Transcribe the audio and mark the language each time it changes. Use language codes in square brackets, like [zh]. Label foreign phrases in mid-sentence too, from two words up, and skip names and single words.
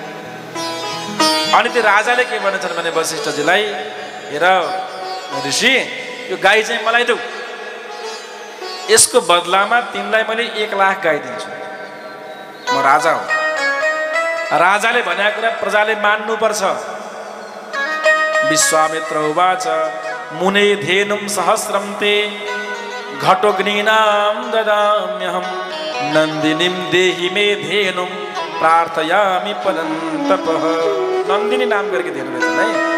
[ne] अनि त्यो राजाले के भनेछन् भने वशिष्ठजीलाई, हेर ऋषि, यो गाई चाहिँ मलाई देऊ, यसको बदलामा तिमीलाई मैले 1 लाख गाई दिन्छु, म राजा हो। राजाले भनेको कुरा प्रजाले मान्नुपर्छ। [sa] विश्वामित्र उवाच मुने धेनुं सहस्रं ते घटोग्नीनां ददाम्यहं नन्दिनीं देहि मे धेनुं प्रार्थयामि परन्तपः। [ne] नन्दिनी [hi] नाम करके [ne] धेनु रहेछ है।